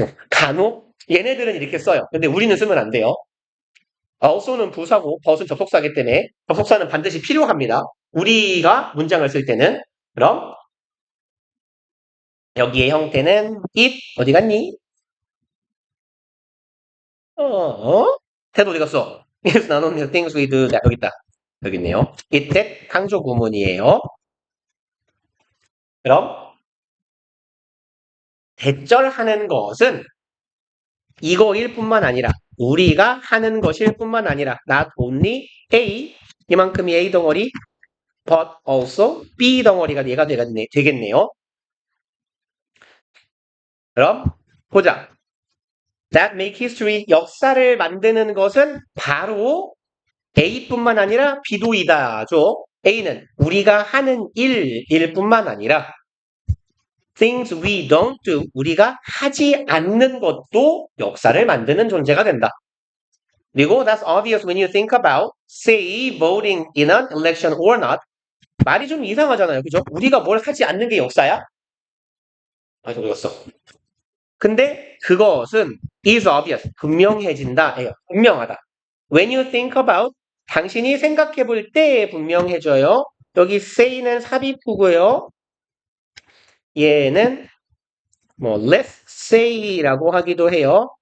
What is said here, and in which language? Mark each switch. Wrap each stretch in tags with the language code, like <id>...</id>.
<ko>간혹 얘네들은 이렇게 써요. 근데 우리는 쓰면 안 돼요. also는 부사고 벗은 접속사기 때문에 접속사는 반드시 필요합니다. 우리가 문장을 쓸 때는. 그럼 여기의 형태는 it 어디 갔니? 태도 어디 갔어?</ko> <en>It's not only the things we do that</en> <ko>여기 있다. 여기 있네요. it that 강조 구문이에요. 그럼 대절하는 것은 이거일 뿐만 아니라 우리가 하는 것일 뿐만 아니라 not only A 이만큼이 A 덩어리 but also B 덩어리가 얘가 되겠네요. 그럼 보자.</ko> <en>That make history</en> <ko>역사를 만드는 것은 바로 A뿐만 아니라 B도이다죠. A는 우리가 하는 일일 뿐만 아니라</ko> <en>things we don't do</en> <ko>우리가 하지 않는 것도 역사를 만드는 존재가 된다.</ko> <en>그리고 that's obvious when you think about say voting in an election or not.</en> <ko>말이 좀 이상하잖아요. 그죠? 우리가 뭘 하지 않는 게 역사야? 아, 저 읽었어. 근데 그것은</ko> <en>is obvious.</en> <ko>분명해진다. 분명하다.</ko> <en>When you think about</en> <ko>당신이 생각해 볼 때 분명해져요. 여기 say는 삽입구고요. 얘는 뭐 let's say라고 하기도 해요.</ko>